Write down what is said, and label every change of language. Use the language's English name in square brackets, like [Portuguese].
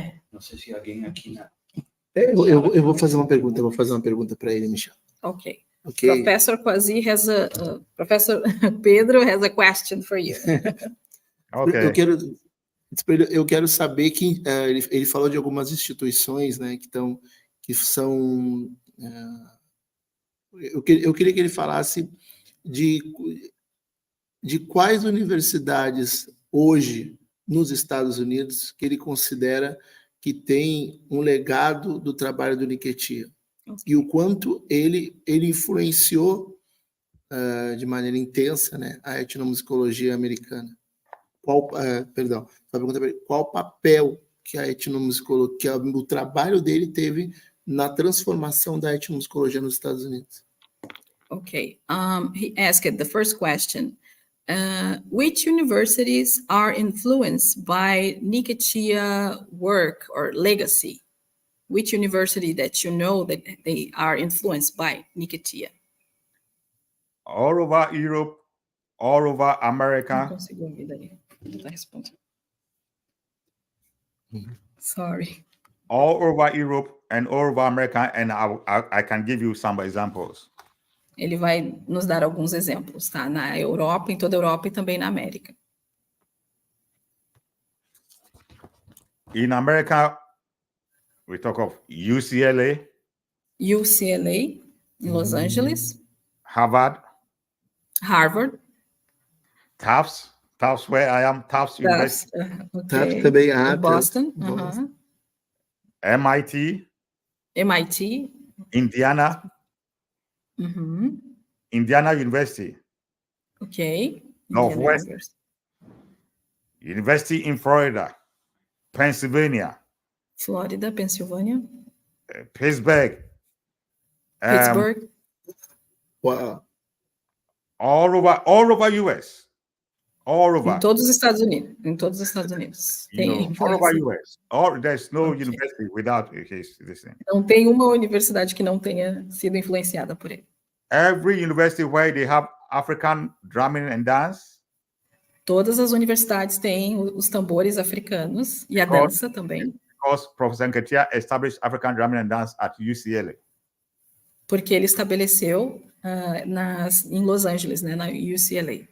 [Portuguese] Não sei se alguém aqui na... Eu vou fazer uma pergunta para ele, Michel. Ok. [English] Okay. Professor Kwasi Professor Pedro has a question for you. Okay. [Portuguese] Eu quero saber que ele falou de algumas instituições, né, que são. Eu queria que ele falasse de quais universidades hoje nos Estados Unidos que ele considera que tem um legado do trabalho do Nketia, e o quanto ele influenciou de maneira intensa, né, a etnomusicologia americana. Qual papel que a etnomusicologia, que o trabalho dele teve na transformação da etnomusicologia nos Estados Unidos? [English] Okay. He asked the first question. Which universities are influenced by Nketia work or legacy? Which university that you know that they are influenced by Nketia? All over Europe, all over America. [Portuguese] Não consigo ouvir daí. Não tá respondendo. [English] Sorry. All over Europe and all over America, and I can give you some examples. [Portuguese] Ele vai nos dar alguns exemplos, tá? Na Europa, em toda a Europa e também na América. [English] In America, we talk of UCLA. [Portuguese] UCLA, em Los Angeles. [English] Harvard. Tufts, where I am, Tufts University. [Portuguese] Okay. Tufts também, Boston. [English] MIT. Indiana. Indiana University. Okay. Northwest. University in Florida. Pennsylvania. Pennsylvania. Pittsburgh. Wow. All over US. All over. [Portuguese] Em todos os Estados Unidos. Tem [English] all over US. There's no university without this thing. [Portuguese] Não tem uma universidade que não tenha sido influenciada por ele. [English] Every university where they have African drumming and dance. [Portuguese] Todas as universidades têm os tambores africanos e a dança também. [English] Because Professor Nketia established African drumming and dance at UCLA. [Portuguese] Porque ele estabeleceu em Los Angeles, né, na UCLA.